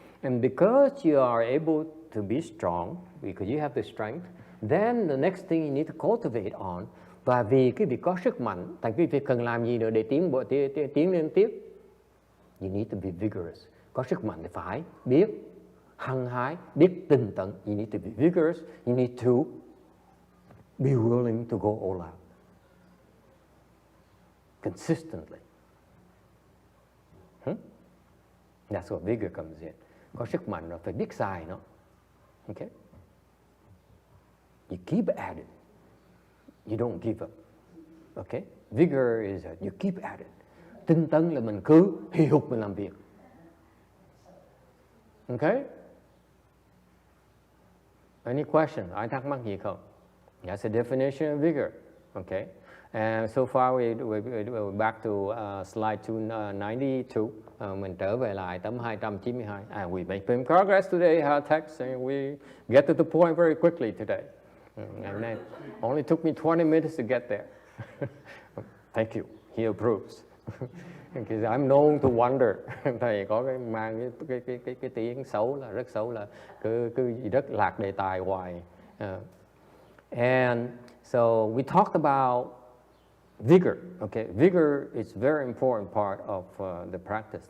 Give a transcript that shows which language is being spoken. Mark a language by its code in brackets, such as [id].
[en] And because you are able to be strong, because you have the strength, then the next thing you need to cultivate on. [vi] Và vì cái việc có sức mạnh, tại cái việc cần làm gì nữa để tiến lên tiếp? [en] You need to be vigorous. [vi] Có sức mạnh thì phải biết hăng hái, biết tinh tấn. [en] You need to be vigorous. You need to be willing to go all out. Consistently. That's where vigor comes in. [vi] Có sức mạnh rồi phải biết xài nó. [en] Okay? You keep at it. You don't give up. Okay? Vigor is that you keep at it. [vi] Tinh tấn là mình cứ hì hục mình làm việc. [en] Okay? Any question? [vi] Ai thắc mắc gì không? [en] That's a definition of vigor. Okay? And so far we're back to slide 292. [vi] Mình trở về lại tấm 292. [en] And we make progress today, our text, and we get to the point very quickly today. And then only took me 20 minutes to get there. Thank you. He approves. Because I'm known to wonder. [vi] Thầy có cái mang cái tiếng xấu là rất xấu là cứ rất lạc đề tài hoài. [en] And so we talked about vigor. Okay, vigor is a very important part of the practice.